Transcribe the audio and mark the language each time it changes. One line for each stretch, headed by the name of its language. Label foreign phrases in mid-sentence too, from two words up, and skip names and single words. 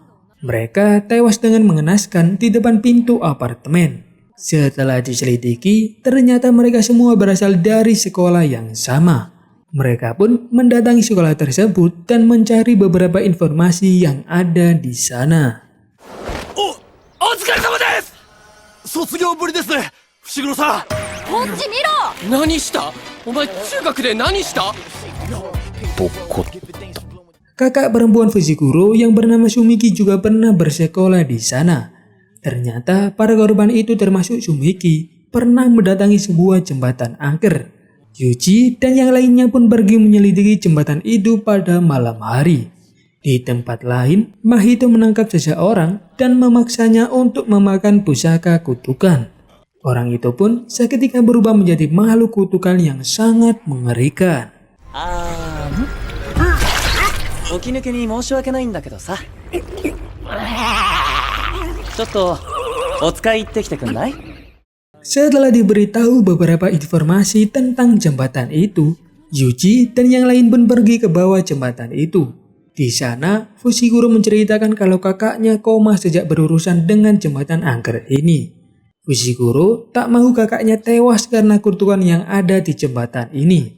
Indonesian: Mereka tewas dengan mengenaskan di depan pintu apartemen. Setelah diselidiki, ternyata mereka semua berasal dari sekolah yang sama. Mereka pun mendatangi sekolah tersebut dan mencari beberapa informasi yang ada di sana.
Japanese: お疲れ様です。卒業ぶりですね、伏黒さん。こっち見ろ何した？お前中学で何した？
Indonesian: Kakak perempuan Fushiguro yang bernama Sumiki juga pernah bersekolah di sana. Ternyata para korban itu termasuk Sumiki pernah mendatangi sebuah jembatan angker. Yuji dan yang lainnya pun pergi menyelidiki jembatan itu pada malam hari. Di tempat lain, Mahito menangkap seseorang dan memaksanya untuk memakan pusaka kutukan. Orang itu pun seketika berubah menjadi makhluk kutukan yang sangat mengerikan.
Japanese: 起き抜けに申し訳ないんだけどさ。ちょっとお使い行ってきてくんない？
Indonesian: Setelah diberitahu beberapa informasi tentang jembatan itu, Yuji dan yang lain pun pergi ke bawah jembatan itu. Di sana, Fushiguro menceritakan kalau kakaknya koma sejak berurusan dengan jembatan angker ini. Fushiguro tak mau kakaknya tewas karena kutukan yang ada di jembatan ini.